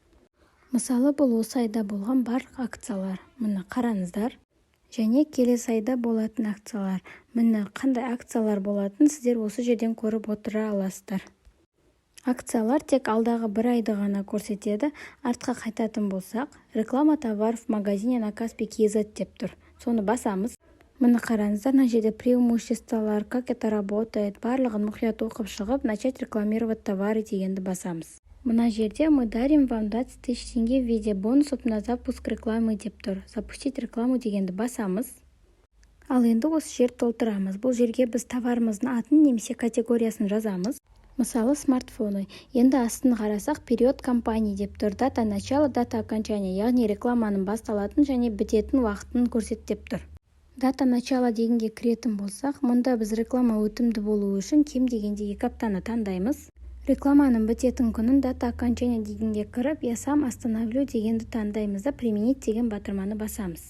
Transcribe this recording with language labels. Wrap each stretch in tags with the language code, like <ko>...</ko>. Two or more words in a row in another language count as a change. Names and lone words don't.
<kk>Мысалы, бұл осы айда болған барлық акциялар. Мұны қараңыздар. Және келесі айда болатын акциялар. Міне қандай акциялар болатын сіздер осы жерден көріп отыра аласыздар. Акциялар тек алдағы бір айды ғана көрсетеді.</kk> <ru>Артқа қайтатын болсақ, реклама товаров в магазине на Каспи.kz</ru> <kk>деп тұр. Соны басамыз. Міне қараңыздар, мына жерде преимуществолар,</kk> <ru>как это работает,</ru> <kk>барлығын мұқият оқып шығып,</kk> <ru>начать рекламировать товары</ru> <kk>дегенді басамыз. Мына жерде</kk> <ru>мы дарим вам 20 тысяч тенге в виде бонусов на запуск рекламы</ru> <kk>деп тұр.</kk> <ru>Запустить рекламу</ru> <kk>дегенді басамыз. Ал енді осы жер толтырамыз. Бұл жерге біз товарымыздың атын немесе категориясын жазамыз. Мысалы, смартфоны. Енді астын қарасақ,</kk> <ru>период компании</ru> <kk>деп тұр.</kk> <ru>Дата начала, дата окончания,</ru> <kk>яғни рекламаның басталатын және бітетін уақытын көрсет деп тұр.</kk> <ru>Дата начала</ru> <kk>дегенге кіретін болсақ, мұнда біз реклама өтімді болуы үшін кем дегенде 2 аптаны таңдаймыз. Рекламаның бітетін күнін</kk> <ru>дата окончания</ru> <kk>дегенге кіріп,</kk> <ru>я сам остановлю</ru> <kk>дегенді таңдаймыз да применить деген батырманы басамыз.</kk>